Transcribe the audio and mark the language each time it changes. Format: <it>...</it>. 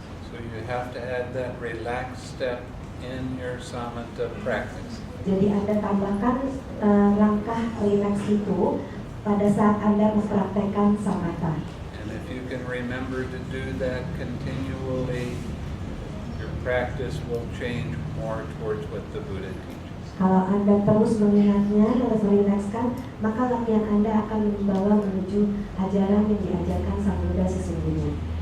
<en>So you have to add that relaxed step in your samatha practice.</en> <id>Jadi Anda tambahkan langkah relax itu pada saat Anda mempraktekkan samatha.</id> <en>And if you can remember to do that continually, your practice will change more towards what the Buddha teaches.</en> <id>Kalau Anda terus mengingatnya, terus merilekskan, maka latihan Anda akan membawa menuju ajaran yang diajarkan Sang Buddha sesungguhnya.</id>